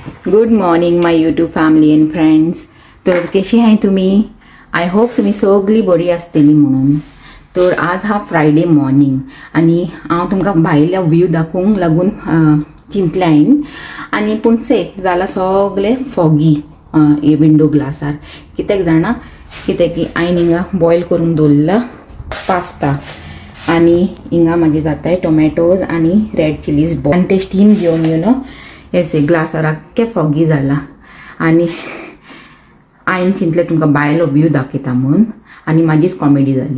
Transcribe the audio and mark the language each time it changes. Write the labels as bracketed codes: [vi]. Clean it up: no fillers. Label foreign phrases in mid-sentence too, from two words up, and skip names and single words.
[en] Good morning my YouTube family and friends. [kok] तर कशी आहे तुम्ही? [en] I hope [kok] तुम्ही सगळी बरी आसतली म्हणून. तर आज हा [en] Friday morning [kok] आणि हांव तुमकां भायल्या व्यू दाखोवंक लागून चिंतले हांवें आनी पूण से जाला सगळे फॉगी हे विंडो ग्लासार. कित्याक जाणा कित्याक की हांवें हिंगा बॉयल करून दवरला पास्ता आणि हिंगा म्हाजे जाताय टोमॅटोज आणि [en] red chillies [kok] बॉयल आणि ते स्टीम घेवन हेसे ग्लासार आख्खे फॉगी जाला आणि हांवें चिंतलें तुमकां भायलो व्यू दाखयता म्हणून आणि म्हाजीच कॉमेडी जाली.